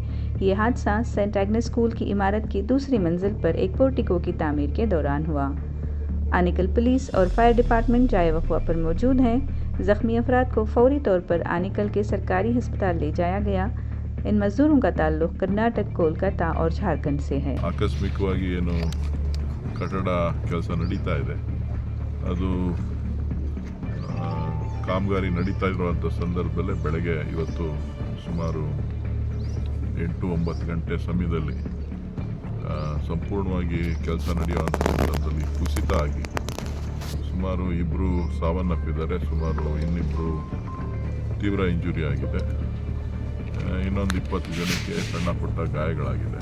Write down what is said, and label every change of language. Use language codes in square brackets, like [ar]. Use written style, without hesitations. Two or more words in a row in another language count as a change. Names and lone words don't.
[ur] یہ حادثہ سینٹ ایگنس اسکول کی عمارت کی دوسری منزل پر ایک پورٹیکو کی تعمیر کے دوران ہوا. آنیکل پولیس اور [en] fire department [ur] جائے وقوعہ پر موجود ہیں. زخمی افراد کو فوری طور پر آنیکل کے سرکاری اسپتال لے جایا گیا. ان مزدوروں کا تعلق کرناٹک، کولکاتا اور جھارکھنڈ سے ہے. [kn] ಆಕಸ್ಮಿಕವಾಗಿ ಏನು ಕಟ್ಟಡ ಕೆಲಸ ನಡೀತಾ ಇದೆ, ಅದು ಕಾಮಗಾರಿ ನಡೀತಾ ಇರುವಂಥ ಸಂದರ್ಭದಲ್ಲೇ ಬೆಳಗ್ಗೆ ಇವತ್ತು ಸುಮಾರು 8-9 ಗಂಟೆ ಸಮಯದಲ್ಲಿ ಸಂಪೂರ್ಣವಾಗಿ ಕೆಲಸ ನಡೆಯುವಂಥ ಸಂದರ್ಭದಲ್ಲಿ ಕುಸಿತ ಆಗಿ ಸುಮಾರು 2 ಸಾವನ್ನಪ್ಪಿದ್ದಾರೆ, ಸುಮಾರು 2 ತೀವ್ರ ಇಂಜುರಿ ಆಗಿದೆ, ಇನ್ನೊಂದು 20 ಜನಕ್ಕೆ ಸಣ್ಣ ಪುಟ್ಟ ಗಾಯಗಳಾಗಿದೆ.